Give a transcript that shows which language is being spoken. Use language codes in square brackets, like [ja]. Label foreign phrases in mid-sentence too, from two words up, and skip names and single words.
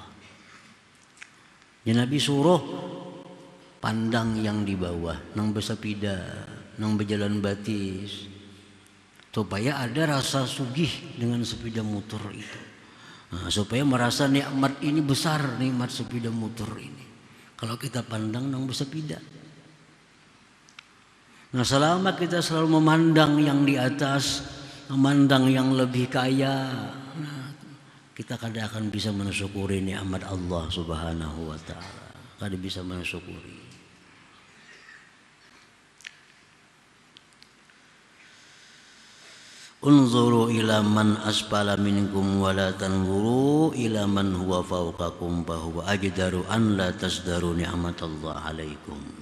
[bjn] Ya, Nabi suruh pandang yang di bawah, nang bersepeda, nang berjalan batis, supaya ada rasa sugih dengan sepeda motor itu. Nah, supaya merasa nikmat ini besar, nikmat sepeda motor ini. Kalau kita pandang nang bersepeda. [id] Nah, selama kita selalu memandang yang di atas, memandang yang lebih kaya, nah, kita kadang akan bisa mensyukuri nikmat Allah [ar] سبحانه وتعالى. [id] Kadang bisa mensyukuri. [ar] انظروا إلى من أسفل منكم ولا تنظروا إلى من هو فوقكم فهو أجدر أن لا تزدروا نعمة الله عليكم.